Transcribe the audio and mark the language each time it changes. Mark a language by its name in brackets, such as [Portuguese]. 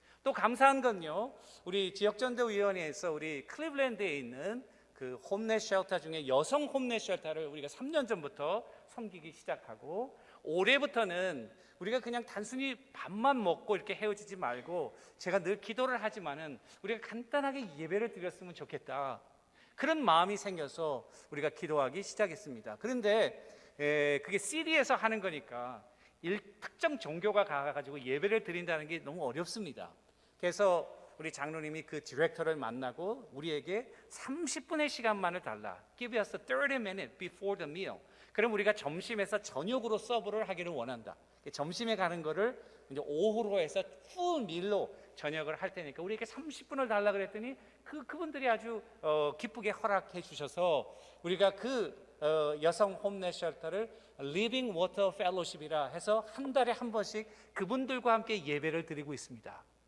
[Korean] 또 감사한 건요, 우리 지역전도위원회에서 우리 클리블랜드에 있는 그 홈넷 쉘터 중에 여성 홈넷 쉘터를 우리가 3년 전부터 섬기기 시작하고, 올해부터는 우리가 그냥 단순히 밥만 먹고 이렇게 헤어지지 말고, 제가 늘 기도를 하지만은 우리가 간단하게 예배를 드렸으면 좋겠다, 그런 마음이 생겨서 우리가 기도하기 시작했습니다. 그런데 그게 CD에서 하는 거니까 특정 종교가 가가지고 예배를 드린다는 게 너무 어렵습니다. 그래서 우리 장로님이 그 디렉터를 만나고 우리에게 30분의 시간만을 달라. [English] Give us 30 minutes before the meal. [Korean] 그럼 우리가 점심에서 저녁으로 서브를 하기를 원한다. 점심에 가는 거를 이제 오후로 해서 풀 밀로 저녁을 할 테니까 우리에게 30분을 달라 그랬더니 그분들이 아주 기쁘게 허락해 주셔서 우리가 그 여성 홈넷 쉘터를 Living Water Fellowship이라 해서 한 달에 한 번씩 그분들과 함께 예배를 드리고 있습니다.